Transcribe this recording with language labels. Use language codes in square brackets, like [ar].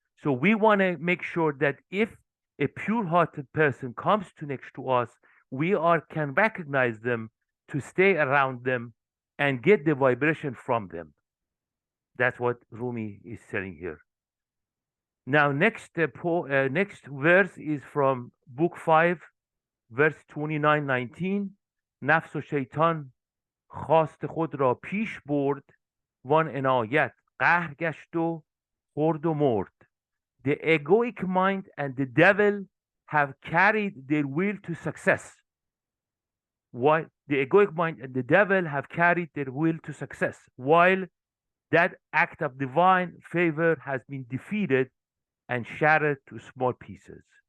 [en] So we want to make sure that if a pure-hearted person comes to next to us, we are can recognize them, to stay around them and get the vibration from them. That's what Rumi is saying here. Now, next verse is from book 5, verse 29-19. [fa] نفس و شیطان خواست خود را پیش برد، وان عنایت قهر گشت و خورد و مرد. [en] The egoic mind and the devil have carried their will to success. While the egoic mind and the devil have carried their will to success, while that act of divine favor has been defeated and shattered to small pieces.